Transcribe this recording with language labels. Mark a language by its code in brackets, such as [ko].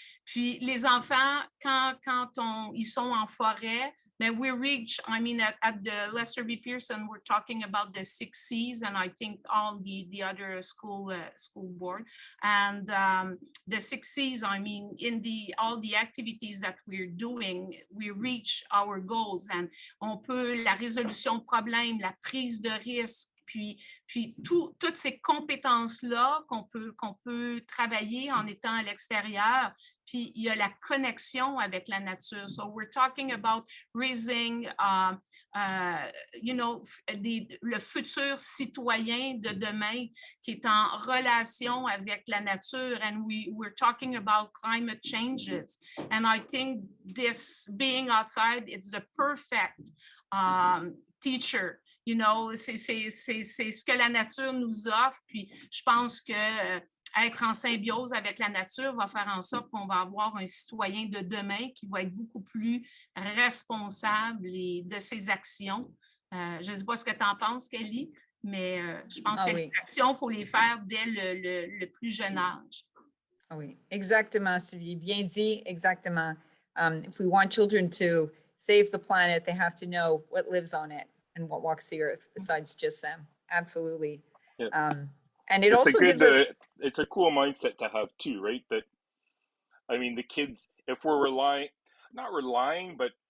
[fr] Puis les enfants, quand ils sont en forêt, [en] then we reach, at the Lester B. Pearson, we're talking about the 6 C's, and I think all the other school board. And the 6 C's, in all the activities that we're doing, we reach our goals, and [fr] la résolution de problèmes, la prise de risque, puis toutes ces compétences-là qu'on peut travailler en étant à l'extérieur. Puis il y a la connexion avec la nature. [en] So we're talking about raising, [fr] le futur citoyen de demain qui est en relation avec la nature. [en] And we're talking about climate changes. And I think this being outside, it's the perfect teacher. [fr] C'est ce que la nature nous offre. Puis je pense que être en symbiose avec la nature va faire en sorte qu'on va avoir un citoyen de demain qui va être beaucoup plus responsable de ses actions. Je ne sais pas ce que tu en penses, Kelly, mais je pense que les actions, il faut les faire dès le plus jeune âge. Ah oui, exactement, Sylvie. Bien dit, exactement. [en] If we want children to save the planet, they have to know what lives on it and what walks the earth besides just them. Absolutely. Yeah. And it also gives us... It's a cool mindset to have too, right? That, the kids, if we're not relying, but